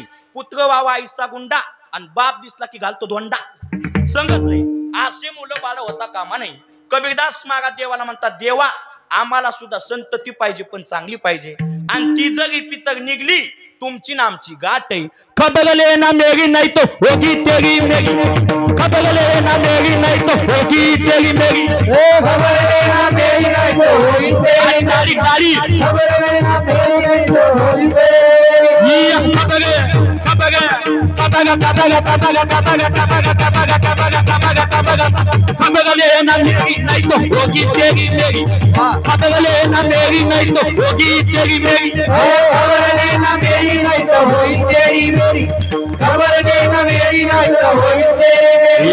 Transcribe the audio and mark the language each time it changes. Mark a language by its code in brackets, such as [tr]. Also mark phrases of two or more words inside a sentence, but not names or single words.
[mr] पुत्र व्हावा आईसा गुंडा आणि बाप दिसला की घालतो धोंडा. संगच आहे. असे मुलं बाळ होता कामा नाही. कबीरदास महाराज देवाला म्हणतात, देवा आम्हाला सुद्धा संतती पाहिजे पण चांगली पाहिजे. आणि ती जरी पितर निघली तुमची नामची गाठ आहे. [hi] खबरले ना मेरी नाही तो होगी तेरी मेरी, खबरले ना मेरी नाही तो होगी तेरी मेरी, खबरले ना मेरी नाही तो होगी तेरी मेरी, खबरले ना मेरी नाही तो होगी तेरी. ये खबरे खबरे खबरे खबरे खबरे खबरे खबरे खबरे खबरे, खबरले ना मेरी नहीं तो होगी तेरी मेरी, खबरले ना मेरी नहीं तो होगी तेरी मेरी, खबरले ना मेरी नहीं तो होगी तेरी मेरी, खबरले ना मेरी नहीं तो होगी तेरी मेरी.